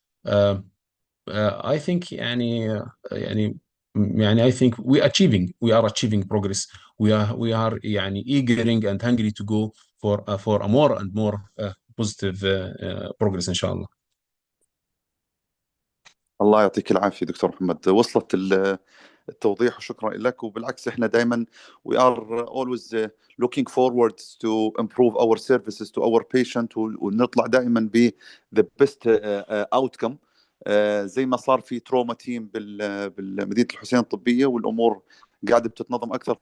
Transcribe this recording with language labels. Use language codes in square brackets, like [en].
[en] Uh, I think [ar] يعني [en] I think we are achieving progress. We are [ar] يعني [en] eagering and hungry to go for a more and more positive progress [ar] إن شاء الله. الله يعطيك العافية دكتور محمد، وصلت التوضيح وشكرا لك. وبالعكس احنا دائما [en] we are always looking forward to improve our services to our patient [ar] ونطلع دائما ب [en] the best outcome. [ar] زي ما صار في تروما تيم بالمدينة الحسين الطبية والأمور قاعدة بتتنظم أكثر.